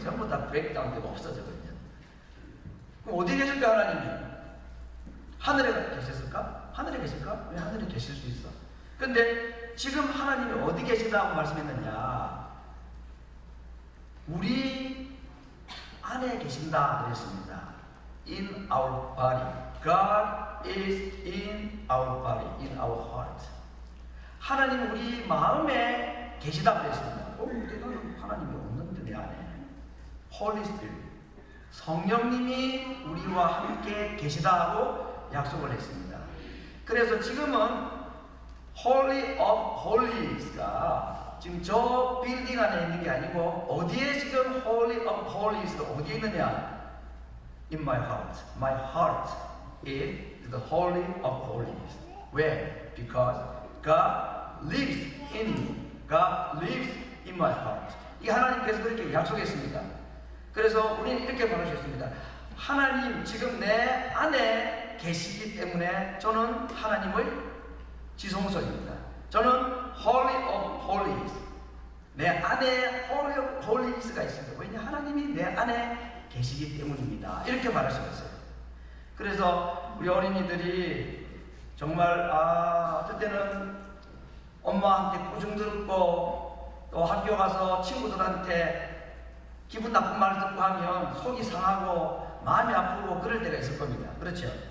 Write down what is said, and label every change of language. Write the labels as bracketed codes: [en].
[ko] 전부 다 브레이크다운 되고 없어졌거든요. 그럼 어디 계실까 하나님이? 하늘에 계셨을까? 하늘에 계실까? 왜 하늘에 계실 수 있어? 근데 지금 하나님이 어디 계시다고 말씀했느냐? 우리 안에 계신다 그랬습니다. [en] In our body. God is in our body, in our heart. [ko] 하나님 우리 마음에 계시다 그랬습니다. 내가 하나님이 없는데 내 안에. [en] Holy Spirit. [ko] 성령님이 우리와 함께 계시다 하고 약속을 했습니다. 그래서 지금은 Holy of Holies가 지금 저 빌딩 안에 있는 게 아니고, 어디에 지금 Holy of Holies가 어디에 있느냐? [en] In my heart. My heart is the Holy of Holies. Where? Because God lives in me. God lives in my heart. [ko] 이 하나님께서 그렇게 약속했습니다. 그래서 우리는 이렇게 말하셨습니다. 하나님 지금 내 안에 계시기 때문에 저는 하나님의 지성소입니다. 저는 [en] Holy of Holies. [ko] 내 안에 Holy of Holies가 있습니다. 왜냐? 하나님이 내 안에 계시기 때문입니다. 이렇게 말하셨어요. 그래서 우리 어린이들이 정말 어떨 때는 엄마한테 꾸중 들었고, 또 학교 가서 친구들한테 기분 나쁜 말 듣고 하면 속이 상하고 마음이 아프고 그럴 때가 있을 겁니다. 그렇죠?